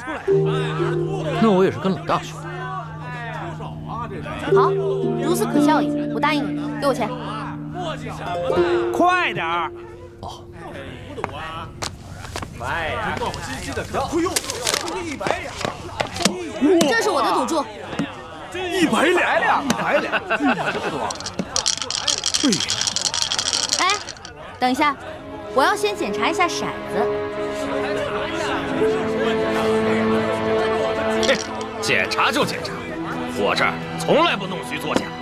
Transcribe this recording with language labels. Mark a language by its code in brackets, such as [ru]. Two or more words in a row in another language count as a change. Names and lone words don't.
[zh] 那我也是跟老大学。好，如此可笑也，我答應你，給我錢。快點兒！哦。快呀！磨磨唧唧的條，哎呦，100兩！這是我的賭注。 100兩，100兩，這麼多。哎，等一下，我要先檢查一下骰子。檢查就檢查，我這兒從來不弄虛作假。